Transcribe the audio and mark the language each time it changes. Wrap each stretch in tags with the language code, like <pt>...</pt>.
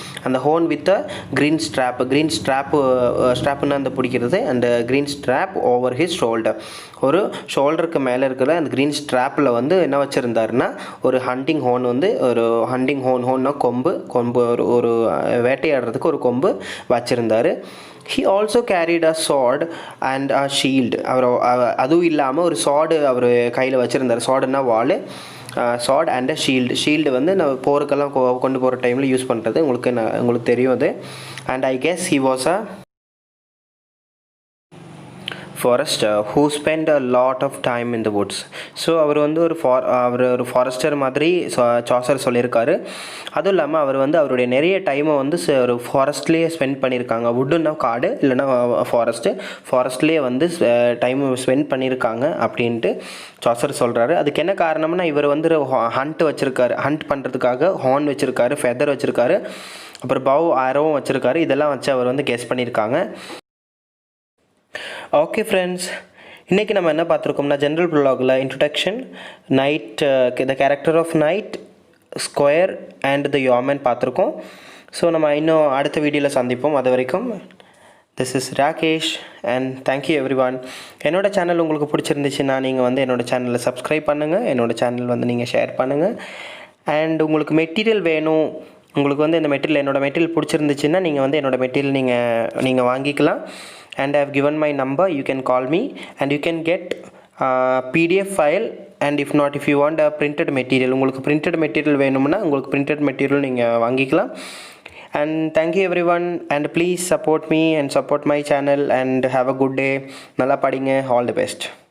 <ta>அந்த ஹோன் with green ஸ்ட்ராப்புன்னு அந்த பிடிக்கிறது. அந்த green strap over his shoulder, ஒரு ஷோல்டருக்கு மேலே இருக்கிற அந்த க்ரீன் ஸ்ட்ராப்பில் வந்து என்ன வச்சுருந்தாருன்னா ஒரு ஹண்டிங் ஹோன் வந்து ஒரு ஹண்டிங் ஹோன்னா கொம்பு ஒரு வேட்டையாடுறதுக்கு ஒரு கொம்பு வச்சுருந்தார்.</ta> <en>He also carried a sword and a shield.</en> <ta>அதுவும் இல்லாமல் ஒரு sword அவர் கையில் வச்சுருந்தார். swordனா வாள்,</ta> <en>sword and a shield</en> <ta>வந்து நம்ம போருக்கெல்லாம் கொண்டு போகிற டைமில் யூஸ் பண்ணுறது. உங்களுக்கு தெரியும் அது.</ta> <en>and I guess he was a forester who spent a lot of time in the woods.</en> <ta>So அவர் வந்து ஒரு ஃபாரஸ்டர் மாதிரி சாசர் சொல்லியிருக்காரு. அதுவும் இல்லாமல் அவர் வந்து அவருடைய நிறைய டைமை வந்து ஒரு ஃபாரஸ்ட்லேயே ஸ்பெண்ட் பண்ணியிருக்காங்க. வுட்டுன்னா காடு, இல்லைன்னா ஃபாரஸ்ட்லேயே வந்து டைம் ஸ்பெண்ட் பண்ணியிருக்காங்க அப்படின்ட்டு சாசர் சொல்கிறாரு. அதுக்கு என்ன காரணம்னா, இவர் வந்து ஹண்ட் பண்ணுறதுக்காக ஹார்ன் வச்சுருக்காரு, ஃபெதர் வச்சுருக்காரு, அப்புறம் பவ் ஆரோவும் வச்சுருக்காரு. இதெல்லாம் வச்சு அவர் வந்து கெஸ் பண்ணியிருக்காங்க. ஓகே ஃப்ரெண்ட்ஸ், இன்றைக்கி நம்ம என்ன பார்த்துருக்கோம்னா general ப்ரோலாகில் introduction, night, the character of night, square and the yeoman பார்த்துருக்கோம். ஸோ நம்ம இன்னும் அடுத்த வீடியோவில் சந்திப்போம். அது வரைக்கும்</ta> <en>This is Rakesh and thank you everyone.</en> <ta>என்னோடய சேனல் உங்களுக்கு பிடிச்சிருந்துச்சுன்னா நீங்கள் வந்து என்னோடய சேனலில் சப்ஸ்கிரைப் பண்ணுங்கள். என்னோடய சேனல் வந்து நீங்கள் ஷேர் பண்ணுங்கள். அண்ட் உங்களுக்கு மெட்டீரியல் வேணும், உங்களுக்கு வந்து இந்த என்னோடய மெட்டீரியல் பிடிச்சிருந்துச்சுன்னா நீங்கள் வந்து என்னோடய மெட்டீரியல் நீங்கள் வாங்கிக்கலாம்.</ta> <en>and I have given my number. You can call me and you can get PDF file, and if not, if you want a printed material,</en> <ta>உங்களுக்கு printed material வேணும்னா உங்களுக்கு printed material நீங்கள் வாங்கிக்கலாம்.</ta> <en>And thank you everyone, and please support me and support my channel, and have a good day.</en> <ta>நல்லா படிங்க.</ta> <en>All the best.</en>